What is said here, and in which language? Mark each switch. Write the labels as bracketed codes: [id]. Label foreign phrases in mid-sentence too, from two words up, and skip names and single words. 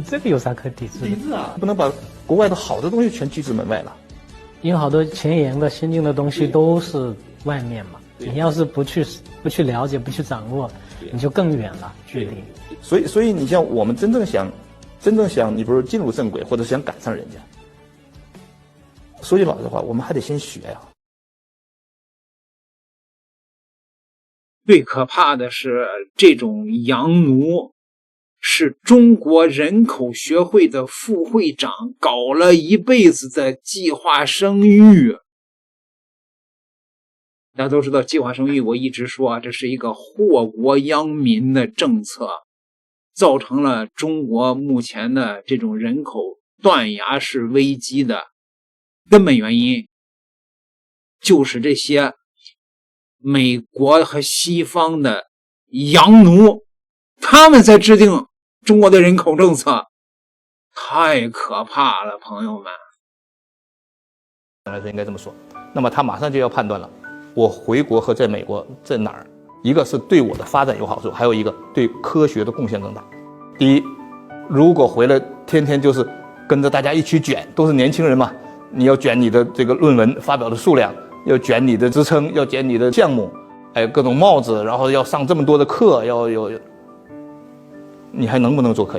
[zh] 這個有啥可抵制的？抵制不能把國外的好的東西全拒之門外了。因為好多前沿的先進的東西都是外面嘛，你要是不去了解不去掌握，你就更遠了距離。所以你像我們真正想你比如進入正軌或者想趕上人家，說句老實話，我們還得先學最可怕的是這種洋奴是中國人口學會的副會長搞了一輩子的計劃生育， 大家都知道，计劃生育我一直說這是一個禍國殃民的政策，造成了中國目前的這種人口斷崖式危機的根本原因，就是這些美國和西方的洋奴，他們在制定中国的人口政策，太可怕了，朋友们。来说应该这麼說，那麼他馬上就要判斷了，我回國和在美國在哪兒，一個是對我的發展有好處，還有一個對科學的貢獻更大。第一，如果回來天天就是跟着大家一起捲，都是年輕人嘛，你要捲你的這個論文發表的數量，要捲你的職稱，要捲你的項目，還有各種帽子，然後要上這麼多的課，你還能不能做科研？